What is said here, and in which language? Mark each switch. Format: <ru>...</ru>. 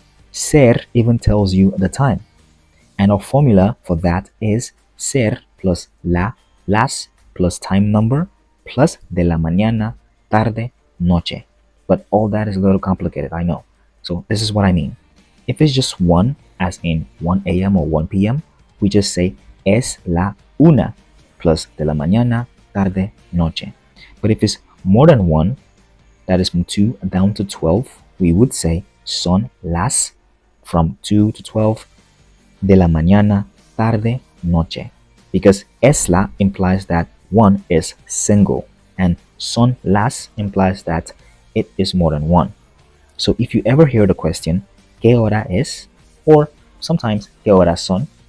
<en>Ser even tells you the time, and our formula for that is ser plus las plus time number plus</en> <es>de la mañana, tarde, noche.</es> <en>But all that is a little complicated, I know. So this is what I mean. If it's just one, as in 1 a.m. or 1 p.m., we just say</en> <es>es la una</es> <en>plus</en> <es>de la mañana, tarde, noche.</es> <en>But if it's more than one, that is from 2 down to 12, we would say</en> <es>son las</es> <en>from 2 to 12</en> <es>de la mañana, tarde, noche.</es> <en>Because es la implies that one is single, and son las implies that it is more than one. So if you ever hear the question,</en> <es>¿qué hora es? Or sometimes, ¿qué horas son?</es>